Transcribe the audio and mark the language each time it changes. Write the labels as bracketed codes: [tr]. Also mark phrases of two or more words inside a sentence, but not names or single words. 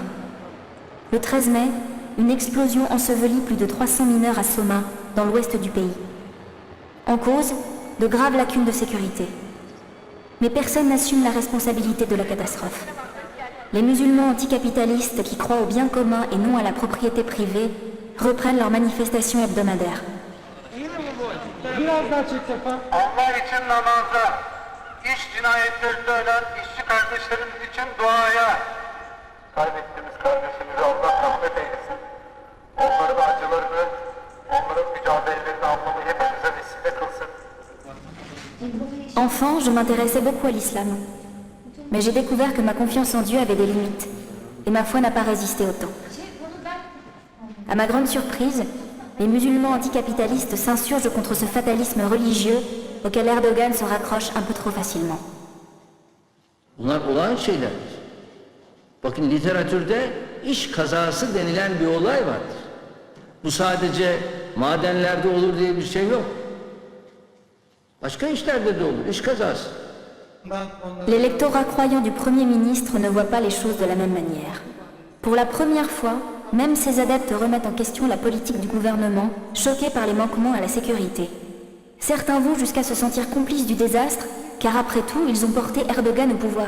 [fr] Le 13 mai, une explosion ensevelit plus de 300 mineurs à Soma, dans l'ouest du pays. En cause, de graves lacunes de sécurité. Mais personne n'assume la responsabilité de la catastrophe. Les musulmans anticapitalistes qui croient au bien commun et non à la propriété privée reprennent leurs manifestations hebdomadaires. [tr] Allah için namaza, iş cinayetlerinde ölen işçi kardeşlerimiz için duaya. Kaybettiğimiz kardeşimizi Allah rahmet eylesin. Onların acılarını, onların mücadelelerini anlamı hepimize vesile kılsın. [fr] Enfant, je m'intéressais beaucoup à l'islam. Mais j'ai découvert que ma confiance en Dieu avait des limites, et ma foi n'a pas résisté au temps. À ma grande surprise, les musulmans anticapitalistes s'insurgent contre ce fatalisme religieux auquel Erdogan se raccroche un peu trop facilement. [tr] Bunlar olağan şeylerdir. Bakın literatürde iş kazası denilen bir olay vardır. Bu sadece madenlerde olur diye bir şey yok. Başka işlerde de olur, iş kazası. [fr] L'électorat croyant du Premier ministre ne voit pas les choses de la même manière. Pour la première fois, même ses adeptes remettent en question la politique du gouvernement, choqués par les manquements à la sécurité. Certains vont jusqu'à se sentir complices du désastre, car après tout, ils ont porté Erdogan au pouvoir.